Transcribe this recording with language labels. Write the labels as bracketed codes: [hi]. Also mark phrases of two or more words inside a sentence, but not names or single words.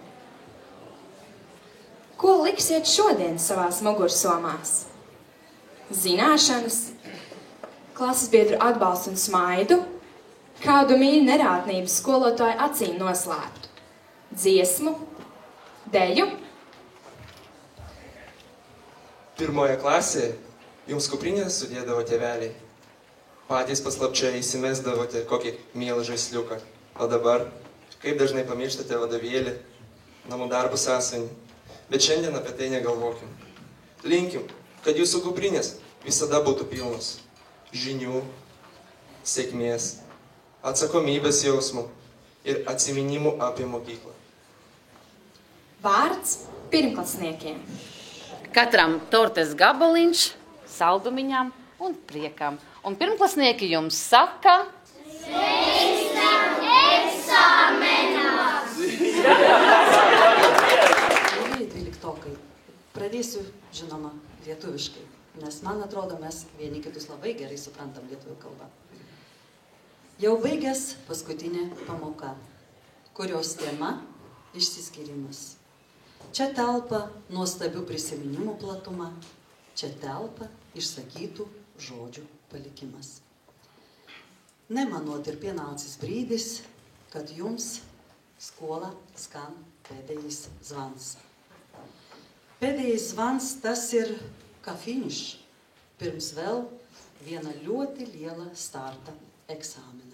[lv] Ko liksiet šodien savās mugursomās? Zināšanas, klases biedru atbalstu un smaidu, kādu mīļu nerātnību skolotāju acīm noslēptu, dziesmu, deju. [lt] Pirmoje klasėje jums kuprinę sudėdavo tėveliai. Patys paslapčiai įsimesdavote kokį mielą žaisliuką. O dabar, kaip dažnai pamirštate vadovėlį, namų darbų sąsiuvinį. Bet šiandien apie tai negalvokim. Linkim, kad jūsų kuprinės visada būtų pilnos žinių, sėkmės, atsakomybės jausmų ir atsiminimų apie mokyklą. [lv] Vārds pirmklasniekiem. Katram tortes gabaliņš, saldumiņām un priekam. Un pirmklasnieki jums saka... Sveicam eksāmenā! [lt] Dvyliktokai. Pradėsiu, žinoma, lietuviškai, nes man atrodo, mes vieni kitus labai gerai suprantam lietuvių kalbą. Jau baigęs paskutinė pamoka, kurios tema išsiskyrimas. Čia telpa nuostabių prisiminimų platuma, čia telpa išsakytų žodžių palikimas. [lv] Nemanot ir pienācis brīdis, kad jums skola skan pēdējais zvans. Pēdējais zvans tas ir kā finišs, pirms vēl viena ļoti liela starta eksāmena.